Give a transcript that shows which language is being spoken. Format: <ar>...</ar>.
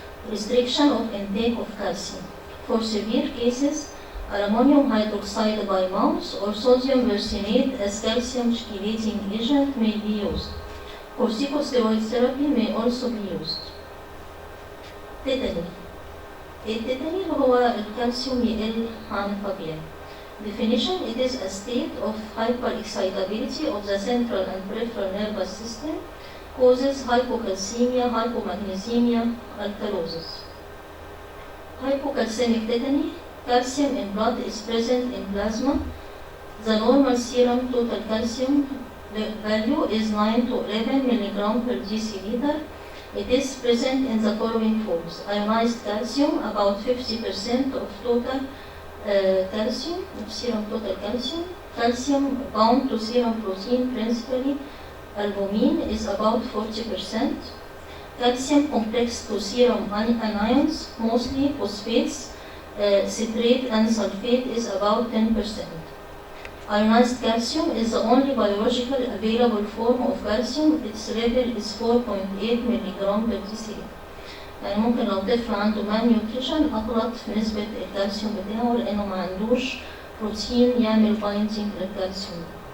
<en>Restriction of intake of calcium. For severe cases, ammonium hydroxide by mouth or sodium versinate as calcium chelating agent may be used. Corticosteroid therapy may also be used. Tetany.</en> <ar>التيتاني هو الكالسيوم يقل عن الطبيعي.</ar> <en>Definition: it is a state of hyperexcitability of the central and peripheral nervous system, causes hypocalcemia, hypomagnesemia, alkalosis. Hypocalcemic tetany: calcium in blood is present in plasma. The normal serum total calcium value is 9 to 11 mg per deciliter. It is present in the following forms: ionized calcium, about 50% of total calcium, serum total calcium. Calcium bound to serum protein, principally albumin, is about 40%. Calcium complex to serum anions, mostly phosphates, citrate and sulfate, is about 10%. Ionized calcium is the only biological available form of calcium. Its level is 4.8 mg per deciliter.</en> <ar>يعني ممكن لو طفل عنده malnutrition أغلط في نسبة الكالسيوم بتاعه لأنه ما عندوش بروتين يعمل بايندينج للكالسيوم.</ar>